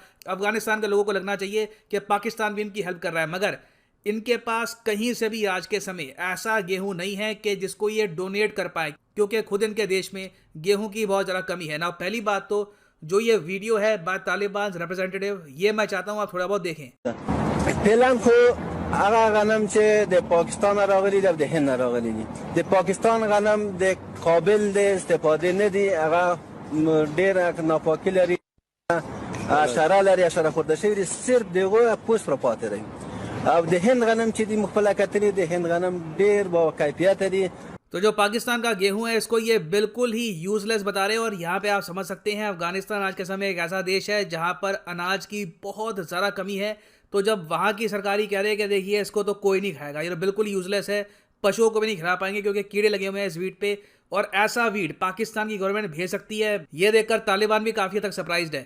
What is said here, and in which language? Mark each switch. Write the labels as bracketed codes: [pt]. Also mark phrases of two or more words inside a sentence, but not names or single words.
[hi] अफगानिस्तान के लोगों को लगना चाहिए कि पाकिस्तान भी इनकी हेल्प कर रहा है, मगर इनके पास कहीं से भी आज के समय ऐसा गेहूं नहीं है कि जिसको ये डोनेट कर पाए, क्योंकि खुद इनके देश में गेहूं की बहुत ज़्यादा कमी है ना। पहली बात तो जो ये वीडियो है [en] by Taliban representative, [hi] ये मैं चाहता हूं आप थोड़ा बहुत देखें। [ps] فعلا خو هغه غنم چې د پاکستان راغلي د هند راغلي دي د پاکستان غنم د قابل د استفاده نه دي هغه ډیر ناپاکي لري حشره لري حشره خورده شوی دي صرف دغه پوست پر پاتې دی او د هند غنم چې د مخفله کتنې د هند غنم ډیر با کیفیت دي। [hi] तो जो पाकिस्तान का गेहूं है इसको ये बिल्कुल ही यूजलेस बता रहे हैं। और यहाँ पे आप समझ सकते हैं अफगानिस्तान आज के समय एक ऐसा देश है जहाँ पर अनाज की बहुत ज़्यादा कमी है। तो जब वहाँ की सरकारी कह रहे हैं कि देखिए इसको तो कोई नहीं खाएगा, ये तो बिल्कुल यूजलेस है, पशुओं को भी नहीं खिला पाएंगे क्योंकि कीड़े लगे हुए हैं इस वीट पे, और ऐसा वीट पाकिस्तान की गवर्नमेंट भेज सकती है, ये देखकर तालिबान भी काफ़ी हद तक सरप्राइज्ड है।